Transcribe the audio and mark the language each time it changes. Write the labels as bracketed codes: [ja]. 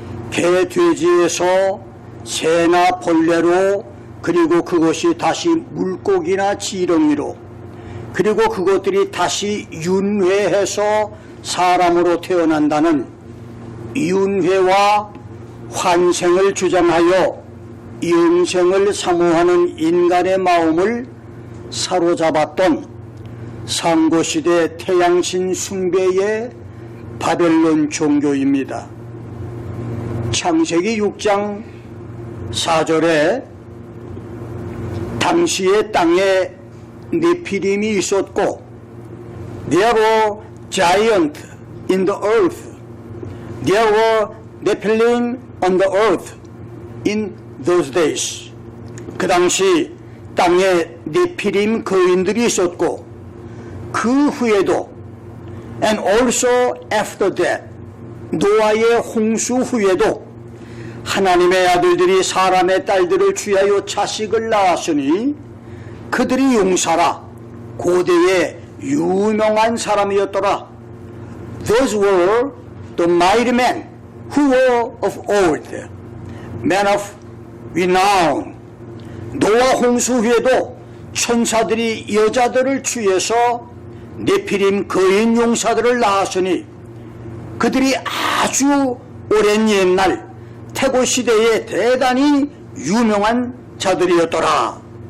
[ko] 개, 돼지에서 새나 벌레로, 그리고 그것이 다시 물고기나 지렁이로, 그리고 그것들이 다시 윤회해서 사람으로 태어난다는 윤회와 환생을 주장하여 영생을 사모하는 인간의 마음을 사로잡았던 상고시대 태양신 숭배의 바벨론 종교입니다. 창세기 6장 4절에 당시의 땅에 네피림이 있었고 [en] There were giants in the earth. There were Nephilim on the earth in those days. [ko] 그 당시 땅에 네피림 거인들이 있었고 그 후에도 [en] and also after that [ko] 노아의 홍수 후에도 하나님의 아들들이 사람의 딸들을 취하여 자식을 낳았으니 그들이 용사라 고대의 유명한 사람이었더라. [en] Those were the mighty men who were of old, men of renown. [ko] 노아 홍수 후에도 천사들이 여자들을 취해서 네피림 거인 용사들을 낳았으니 그들이 아주 오랜 옛날 태고 시대에 대단히 유명한 자들이었더라.